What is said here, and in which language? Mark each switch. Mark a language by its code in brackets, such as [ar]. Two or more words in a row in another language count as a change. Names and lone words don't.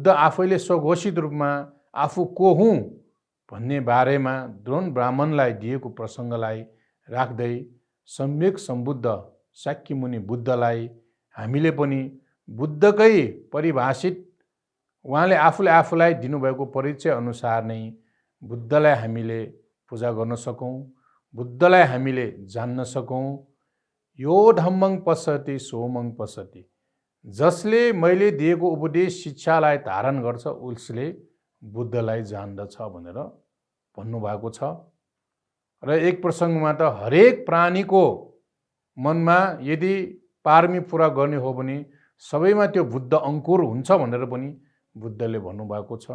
[ne] आफैले स्वघोषित रूपमा आफू को हुँ भन्ने बारेमा द्रोण ब्राह्मणलाई दिएको प्रसङ्गलाई राख्दै सम्यक सम्बुद्ध शाक्यमुनि बुद्धलाई हामीले पनि बुद्धकै परिभाषित उहाँले आफूलाई दिनुभएको परिचय अनुसार नै बुद्धलाई हामीले पूजा गर्न सकौँ, बुद्धलाई हामीले जान्न सकौँ। [pi] यो धम्मं पश्यति सोमं पश्यति, [ne] जसले मैले दिएको उपदेश शिक्षालाई धारण गर्छ उसले बुद्धलाई जान्दछ भनेर भन्नुभएको छ। र एक प्रसङ्गमा त हरेक प्राणीको मनमा यदि पारमी पुरा गर्ने हो भने सबैमा त्यो बुद्ध अङ्कुर हुन्छ भनेर पनि बुद्धले भन्नुभएको छ।